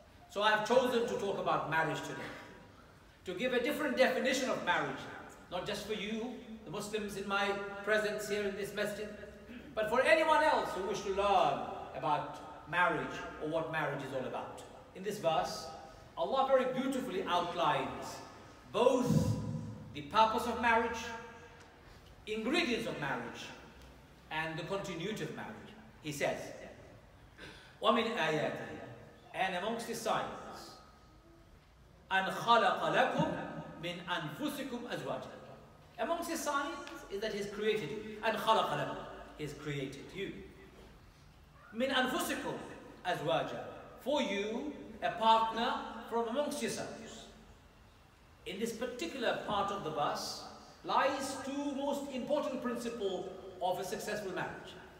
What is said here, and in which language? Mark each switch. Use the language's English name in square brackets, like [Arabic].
[English] So I have chosen to talk about marriage today, to give a different definition of marriage, not just for you, the Muslims in my presence here in this masjid, but for anyone else who wishes to learn about marriage or what marriage is all about. In this verse, Allah very beautifully outlines both the purpose of marriage, ingredients of marriage, and the continuity of marriage. He says, [Arabic] وَمِنْ آيَاتِهِ, [English] and amongst his signs, [Arabic] أَنْ خَلَقَ لَكُمْ مِنْ أَنفُسِكُمْ أَزْوَاجًا. [English] Amongst his signs is that he has created you. [Arabic] أَنْ خَلَقَ لَكُمْ, [English] he has created you. [Arabic] مِنْ أَنفُسِكُمْ أَزْوَاجًا, [English] for you, a partner from amongst yourselves. In this particular part of the verse lies two most important principles of a successful marriage.